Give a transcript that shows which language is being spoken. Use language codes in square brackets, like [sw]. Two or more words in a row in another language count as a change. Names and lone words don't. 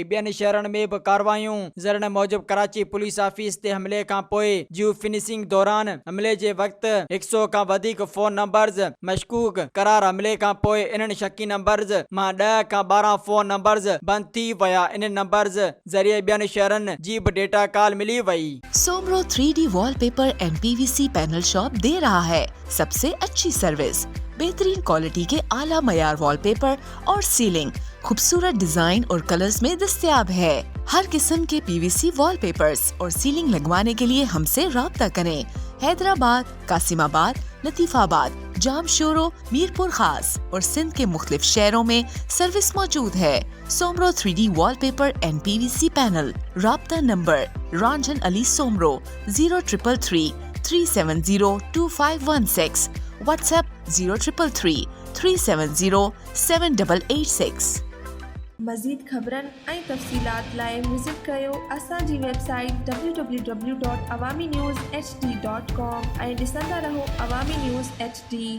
[sd] ॿियनि शहरनि में बि कार्रवायूं। ज़रन मूजिब कराची पुलिस ऑफिस ते हमले खां पोइ जियो फिनिशिंग दौरान हमले जे वक़्तु 100 खां वधीक फोन नंबर्स मशकूक करार हमले खां पोइ इन्हनि शकी नंबर्स मां 10 खां 12 फोन नंबर्स बंदि थी विया। इन नंबर्स ज़रिए ॿियनि शहरनि जी बि डेटा कॉल मिली वई। [ur] سومرو 3D والپیپر اینڈ PVC پینل شاپ دے رہا ہے سب سے اچھی سروس، بہترین کوالٹی کے اعلیٰ معیار والپیپر اور سیلنگ خوبصورت ڈیزائن اور کلرز میں دستیاب ہے. ہر قسم کے PVC والپیپرز اور سیلنگ لگوانے کے لیے ہم سے رابطہ کریں. حیدرآباد، قاسم آباد، لطیف آباد، جامشورو، میرپور خاص اور سندھ کے مختلف شہروں میں سروس موجود ہے. سومرو 3D والپیپر اینڈ PVC پینل. رابطہ نمبر رنجن علی سومرو 0333 370 2516. واٹس ایپ 0333 370 7886. [sd] मज़ीद ख़बरनि ऐं तफ़सीलात लाइ विज़िट कयो असांजी वेबसाइट www.awamiNewsHD.com ऐं ॾिसंदा रहो अवामी न्यूज़ HD।